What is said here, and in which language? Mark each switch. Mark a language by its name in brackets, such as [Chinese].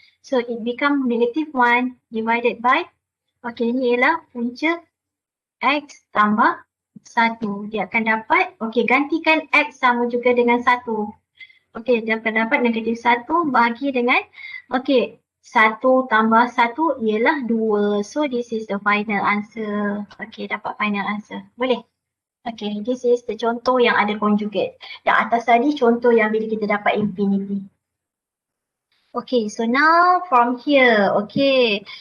[English] So it become negative 1 divided by, okey, [Malay] ini ialah punca X tambah 1. Dia akan dapat, okey, gantikan X sama juga dengan 1. Okey, dia akan dapat negatif 1 bahagi dengan, okey, 1 tambah 1 ialah 2. [English] So this is the final answer. [Malay] Okey, dapat final answer. Boleh? Okey, [English] this is the [Malay] contoh yang ada conjugate. Yang atas tadi contoh yang bila kita dapat infinity. [English] Okay, so now from here, okay.